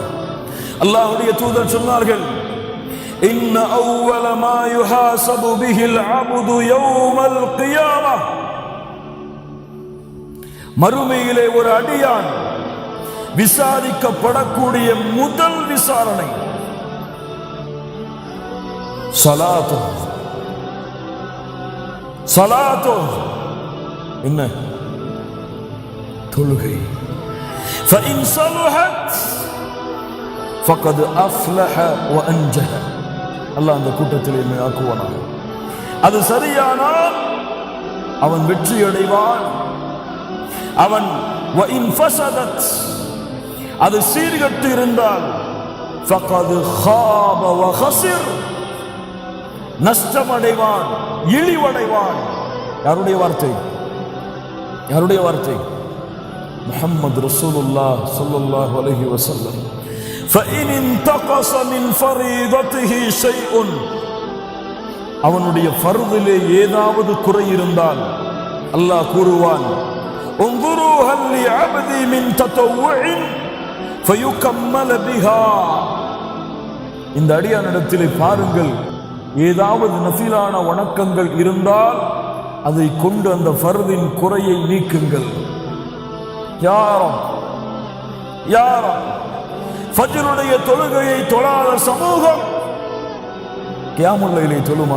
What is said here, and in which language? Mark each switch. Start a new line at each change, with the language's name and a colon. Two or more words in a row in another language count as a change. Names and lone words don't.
Tamil: அல்லாஹ்வுடைய தூதர் சொன்னார்கள்,
Arabic: إن أول ما يحاسب به العبد يوم القيامة,
Tamil: மறுமையிலே ஒரு அடியான் விசாரிக்கப்படக்கூடிய முதல் விசாரணை சலாத்து, சலாத்தோ என்ன? தொழுகை.
Arabic: فإن صلحت فقد أفلح وأنجح.
Tamil: அல்லாஹ் அந்த கூட்டத்தில் என்னை ஆக்குவானாக. அது சரியானால் அவன் வெற்றி அடைவான். அவன்
Arabic: وإن فسدت
Tamil: அது சீர்கட்டு இருந்தால்
Arabic: فقد خاب وخسر
Tamil: நஷ்டமடைவான், இழிவடைவான். யாருடைய வார்த்தை? யாருடைய வார்த்தை?
Arabic: محمد رسول الله صلى الله عليه وسلم. فإن انتقص من فريضته شيء
Tamil: அவனுடைய ஃபர்திலே ஏதாவது குறை இருந்தால் அல்லாஹ் கூறுவான்,
Arabic: انظروا هل لعبدي من تطوع فيكمل بها.
Tamil: இந்த அடியானிடத்திலே பாருங்கள், ஏதாவது நஃபிலான வணக்கங்கள் இருந்தால் அதை கொண்டு அந்த ஃபர்தின் குறையை நீக்குங்கள். யாரும் யாரும் ஃபஜ்ருடைய தொழுகையை தொழாத சமூகம்
Arabic: قيام الليل
Tamil: தொழுமா?